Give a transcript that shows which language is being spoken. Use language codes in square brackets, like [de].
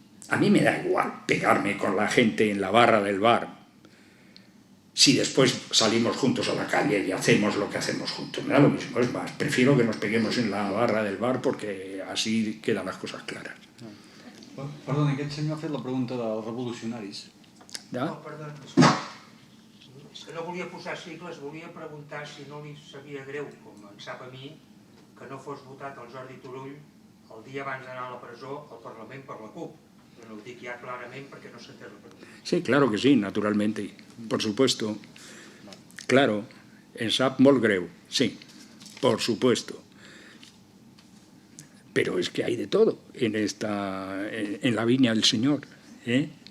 [es] A mí me da igual pegarme con la gente en la barra del bar si después salimos juntos a la calle y hacemos lo que hacemos juntos. Me da lo mismo, es más, prefiero que nos peguemos en la barra del bar porque así quedan las cosas claras. [ca] Perdona, aquest senyor ha fet la pregunta dels revolucionaris. Ja? No, perdó, és que no volia posar sigles, volia preguntar si no li sabia greu, com em sap a mi, que no fos votat el Jordi Turull el dia abans d'anar a la presó al Parlament per la CUP. [es] Pero lo digo ya claramente porque no se entera la pregunta. Sí, claro que sí, naturalmente, por supuesto. Claro, [ca] en sap molt greu, [es] sí, por supuesto. Pero es que hay de todo en la viña del Señor, ¿eh?